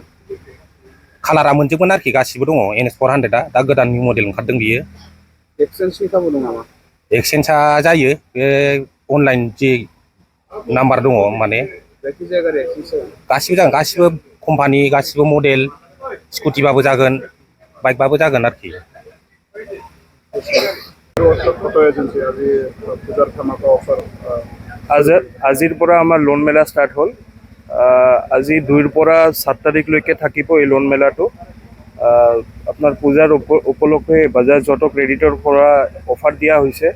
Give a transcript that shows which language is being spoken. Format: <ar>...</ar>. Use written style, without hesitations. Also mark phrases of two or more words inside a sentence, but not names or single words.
<brx>कालारा मोनजोबगोन आरोखि, गासिबो दङ। NS 400आ दा गोदान</brx> <en>new model</en> <brx>ओंखारदों बियो। एक्सचेन्जनि खाबु दं नामा? एक्सचेन्जआ जायो, बे अनलाइन जि नाम्बार दङ माने जायखिजाया गारि एक्सचेन्ज गासिबो जागोन, गासिबो कम्पानि गासिबो मडेल, स्कुटिबाबो जागोन बाइकबाबो जागोन आरोखि।</brx> <as>আজিৰ পৰা আমাৰ লোন মেলা ষ্টাৰ্ট হ'ল। আজি 2ৰ পৰা 7 তাৰিখলৈকে থাকিব এই লোন মেলাটো। আপোনাৰ পূজাৰ উপলক্ষে বাজাজ অটো ক্ৰেডিটৰ পৰা অফাৰ দিয়া হৈছে।</as>